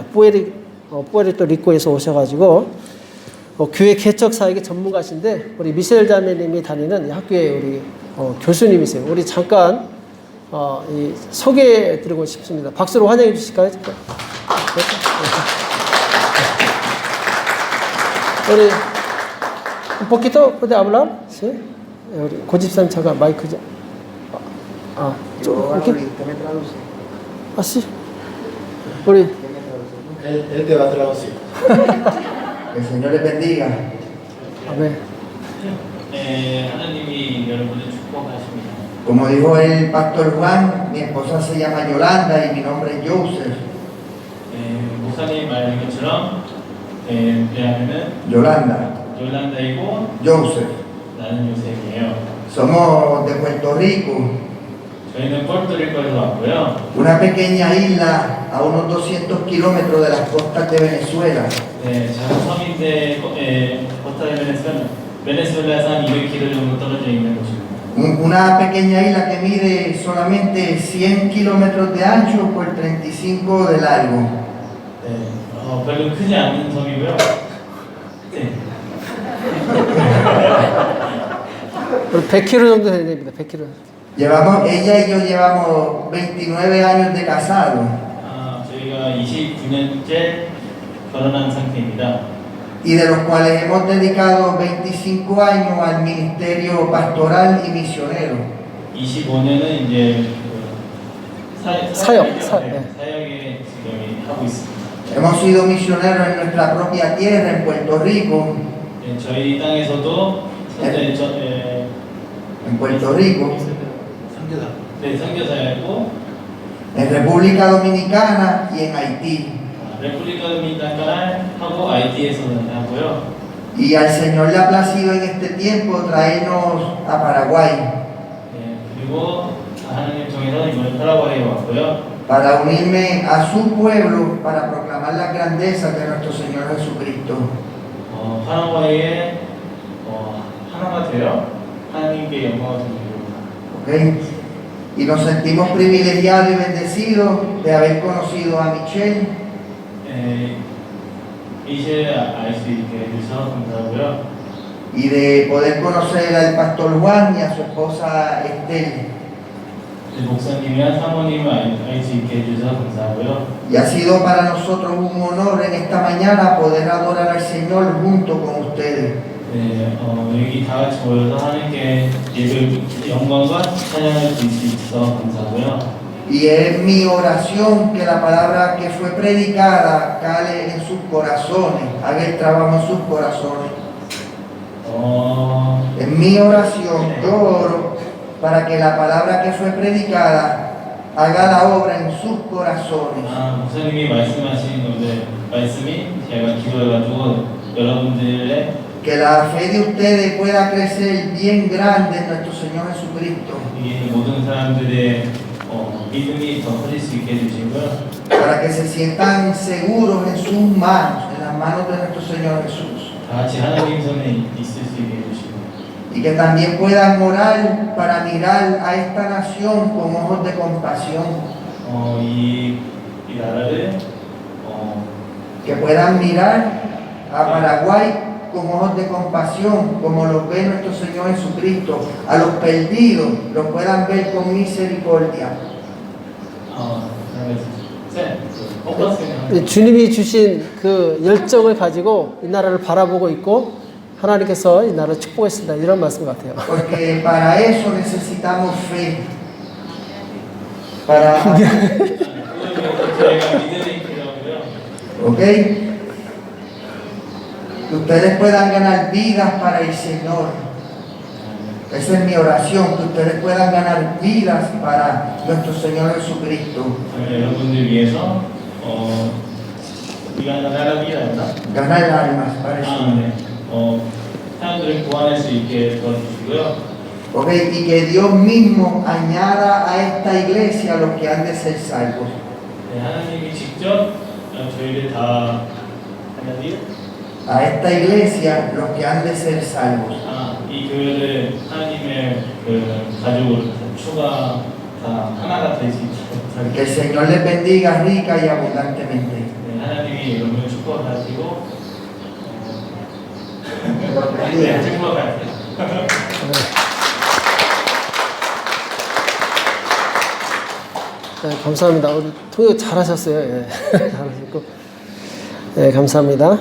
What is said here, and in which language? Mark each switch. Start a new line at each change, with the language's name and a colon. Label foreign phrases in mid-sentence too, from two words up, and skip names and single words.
Korean: 뿌에르토 리코에서 오셔가지고 교회 개척 사역의 전문가신데, 우리 미셸 자매님이 다니는 학교의 우리 교수님이세요. 우리 잠깐 소개해드리고 싶습니다. 박수로 환영해 주실까요?
Spanish: 우리 un poquito puede hablar? Sí.
Korean: 우리 고집산 잠깐 마이크 좀. 이렇게. sí. 우리.
Spanish: Él te va a traducir. Que el Señor les bendiga.
Korean: 아멘. 하나님이 여러분을 축복하십니다.
Spanish: Como dijo el pastor Juan, mi esposa se llama Yolanda y mi nombre es Joseph.
Korean: 목사님 말한 것처럼 왜냐하면은 요란다이고 Joseph. 나는 요셉이에요.
Spanish: Somos de Puerto Rico,
Korean: 저희는 포르토리코에서 왔고요.
Spanish: una pequeña isla a unos 200 kilómetros de las costas de Venezuela.
Korean: 네, 작은 섬인데 코스타 베네수엘라에서 한 200km 정도 떨어져 있는 곳입니다.
Spanish: Una pequeña isla que mide solamente 100 kilómetros de ancho por 35 de largo.
Korean: 네, 별로 크지 않은 섬이고요. 네. 100km 정도 돼야 됩니다. 100km.
Spanish: Ella y yo llevamos 29 años de casado.
Korean: 저희가 29년째 결혼한 상태입니다.
Spanish: Y de los cuales hemos dedicado 25 años al ministerio pastoral y misionero.
Korean: 25년은 이제 사역에 지금 하고 있습니다.
Spanish: Hemos sido misioneros en nuestra propia tierra, en Puerto Rico.
Korean: 네, 저희 땅에서도
Spanish: En Puerto Rico,
Korean: 선교사였고,
Spanish: en República Dominicana y en Haití.
Korean: 레플리카 도미니카나하고 IT에서는 하고요.
Spanish: Y al Señor le ha placido en este tiempo traernos a Paraguay.
Korean: 네, 그리고 하나님 통해서 이번에 파라과이에 왔고요.
Spanish: Para unirme a su pueblo, para proclamar la grandeza de nuestro Señor Jesucristo.
Korean: 파라과이에 하나가 되어 하나님께 영광을 드립니다.
Spanish: ¿Okay? Y nos sentimos privilegiados y bendecidos de haber conocido a Michelle.
Korean: 이제 알 수 있게 해주셔서 감사하고요.
Spanish: Y de poder conocer al pastor Juan y a su esposa Estel.
Korean: 목사님이랑 사모님을 알 수 있게 해주셔서 감사하고요.
Spanish: Y ha sido para nosotros un honor en esta mañana poder adorar al Señor junto con ustedes.
Korean: 네, 여기 다 같이 모여서 하나님께 예배 영광과 찬양을 드릴 수 있어서 감사하고요.
Spanish: Y es mi oración que la palabra que fue predicada cale en sus corazones, haga el trabajo en sus corazones. Es mi oración, yo oro para que la palabra que fue predicada haga la obra en sus corazones.
Korean: 목사님이 말씀하신 건데 말씀이 제가 기도해가지고 여러분들의
Spanish: Que la fe de ustedes pueda crecer bien grande en nuestro Señor Jesucristo.
Korean: 이 모든 사람들의 믿음이 더 커질 수 있게 해주시고요.
Spanish: Para que se sientan seguros en sus manos, en las manos de nuestro Señor Jesús.
Korean: 다 같이 하나님 손에 있을 수 있게 해주시고.
Spanish: Y que también puedan orar para mirar a esta nación con ojos de compasión.
Korean: 이 나라를
Spanish: Que puedan mirar a Paraguay con ojos de compasión, como los ve nuestro Señor Jesucristo. A los perdidos los puedan ver con misericordia.
Korean: 주님이 주신 그 열정을 가지고 이 나라를 바라보고 있고 하나님께서 이 나라를 축복했습니다. 이런 말씀 같아요.
Spanish: Porque para eso necesitamos fe. Para ¿ok? Que ustedes puedan ganar vidas para el Señor. Esa es mi oración, que ustedes puedan ganar vidas para nuestro Señor Jesucristo.
Korean: 여러분들 위해서 우리가 나라라 비라였나?
Spanish: Ganar almas para el Señor.
Korean: 네. 사람들을 구원할 수 있게 도와주시고요.
Spanish: Ok, y que Dios mismo añada a esta iglesia a los que han de ser salvos.
Korean: 네, 하나님이 직접 저희를 다 하나님
Spanish: A esta iglesia los que han de ser salvos.
Korean: 이 교회를 하나님의 그 가족으로 추가 다 하나가 될 수 있도록
Spanish: Que el Señor les bendiga rica y abundantemente.
Korean: 네, 하나님이 여러분을 축복하시고 네, 축복하세요. 네, 감사합니다. 우리 통역 잘하셨어요. 예. 잘하셨고. 네, 감사합니다.